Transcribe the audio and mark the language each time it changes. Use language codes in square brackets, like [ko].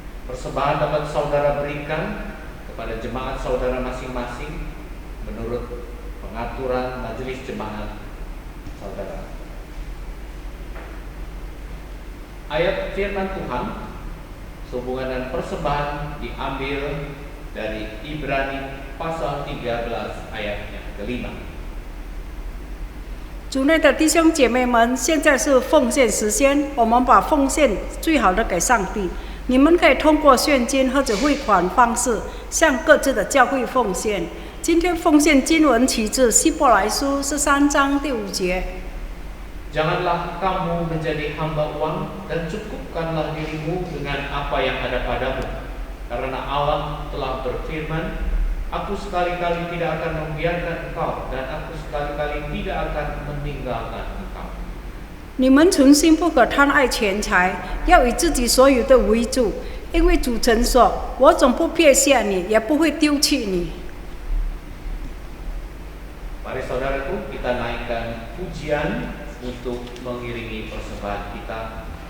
[id] Persembahan dapat saudara berikan kepada jemaat saudara masing-masing menurut pengaturan majelis jemaat saudara. Ayat firman Tuhan sehubungan dengan persembahan diambil dari Ibrani pasal 13 ayatnya ke-5. [zh] 主内的弟兄姐妹们，现在是奉献时间，我们把奉献最好的给上帝。你们可以通过现金或者汇款方式向各自的教会奉献。今天奉献经文取自希伯来书13章第5节。 [id] Janganlah kamu menjadi hamba uang dan cukupkanlah dirimu dengan apa yang ada padamu. Karena Allah telah berfirman, Aku sekali-kali tidak akan membiarkan engkau dan aku sekali-kali tidak akan meninggalkan engkau. [zh] 你们存心不可贪爱钱财，要以自己所有的为主，因为主曾说：“我总不撇下你，也不会丢弃你。” [id] Mari saudaraku, kita naikkan pujian untuk mengiringi persembahan kita